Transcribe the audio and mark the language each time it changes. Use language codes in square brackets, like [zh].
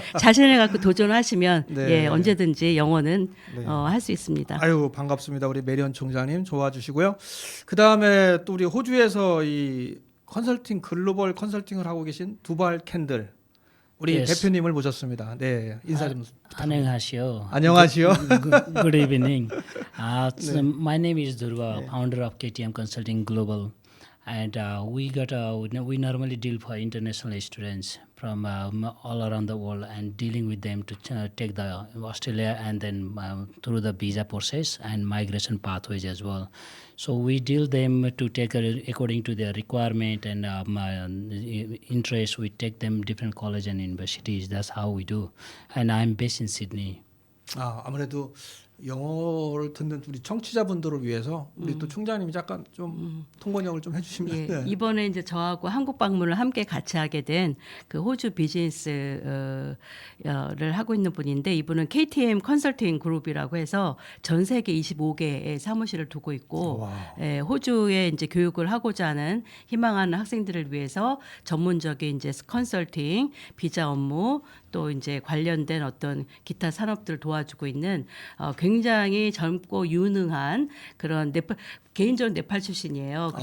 [ko] 자신을 갖고 도전하시면 언제든지 영어는 할 수 있습니다. 아유, 반갑습니다. 우리 메리언 총장님 좋아 주시고요. 그다음에 또 우리 호주에서 이 글로벌 컨설팅을 하고 계신 두발 캔들 우리 대표님을 모셨습니다. 네, 인사 좀 부탁드립니다. 안녕하시오. [en] Good evening. So my name is Durga, founder of KTM Consulting Global, and we normally deal for international students from all around the world and dealing with them to take the Australia and then through the visa process and migration pathways as well. So we deal them to take according to their requirement and interest. We take them different colleges and universities. That's how we do. And I'm based in Sydney. [ko] 아무래도 영어를 듣는 우리 청취자분들을 위해서 우리 또 총장님이 잠깐 좀 통번역을 좀 해주시면. 이번에 이제 저하고 한국 방문을 함께 같이 하게 된 그 호주 비즈니스를 하고 있는 분인데 이분은 KTM 컨설팅 그룹이라고 해서 전 세계 25개의 사무실을 두고 있고 호주에 이제 교육을 하고자 하는 희망하는 학생들을 위해서 전문적인 이제 컨설팅, 비자 업무 또 이제 관련된 어떤 기타 산업들을 도와주고 있는 굉장히 젊고 유능한 그런 개인적으로 네팔 출신이에요.